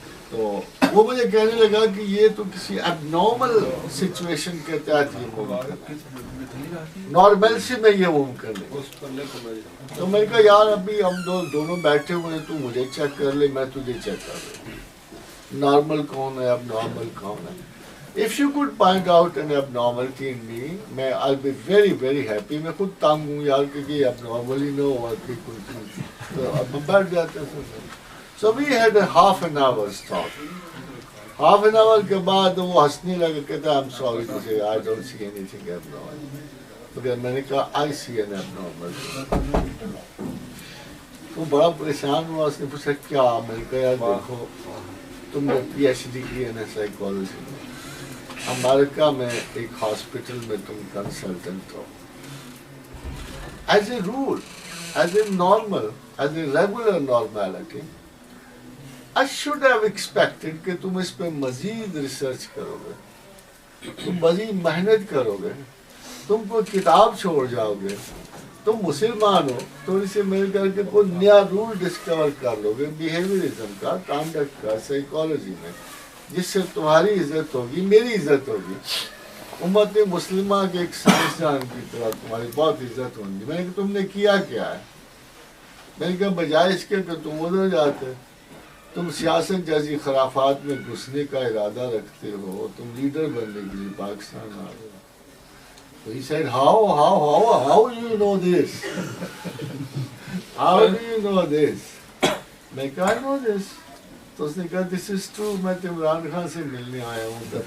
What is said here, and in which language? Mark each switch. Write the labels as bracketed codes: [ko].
[ur] تو وہ مجھے کہنے لگا کہ یہ تو کسی اب نارمل سچویشن کے تحت یہ ممکن ہے، نارمل سے میں یہ ممکن ہے. تو میں نے کہا یار ابھی ہم دونوں بیٹھے ہوئے ہیں، تو مجھے چیک کر لے، میں تجھے چیک کر لوں، نارمل کون ہے، اب نارمل کون ہے. [en] If you could point out an abnormality in me, I'll be very, very happy. [ur] میں خود تانگ ہوں یار کہ یہ abnormal ہی نہ ہوا کہ کوئی تو اب بیٹھ جاتے ہیں. [en] So we had a half an hour's talk. Half an hour [ur] کے بعد وہ ہنسنے لگا، کہتا [en] I'm sorry to say I don't see anything abnormal. [ur] تو پھر میں نے کہا [en] I see an abnormal. [ur] وہ بڑا پریشان ہوا، اس نے پوچھا کیا؟ میں نے کہا یار دیکھو تم نے پی ایچ ڈی کی ہے نا سائیکالوجی میں، امریکہ میں ایک ہاسپٹل میں تم consultant ہو. [en] as a rule, as a normal, as a regular normality I should have expected [ur] کہ تم اس پہ مزید ریسرچ کرو گے، [en] تم مزید محنت کرو گے، [ur] تم کوئی کتاب چھوڑ جاؤ گے، تم مسلمان ہو تھوڑی سی مل کر کے کوئی نیا رول ڈسکور کر لو گے بیہیویئرزم کا، کانڈکٹ کا، سائیکالوجی میں، جس سے تمہاری عزت ہوگی، میری عزت ہوگی، امت مسلمہ کے ایک سائنسدان کی طرح تمہاری بہت عزت ہوگی. میں نے کہا تم نے کیا کیا ہے؟ میں نے کہا بجائے اس کے کہ تم ادھر جاتے، تم سیاست جیسی خرافات میں گھسنے کا ارادہ رکھتے ہو، تم لیڈر بننے کے لیے پاکستان آ گئے. [en] So he said, how you know this? How do you know this? [ur] میں کہا [en] I know this. [ur] تو اس نے کہا [en] this is true, [ur] میں تو عمران خان سے ملنے آیا ہوں.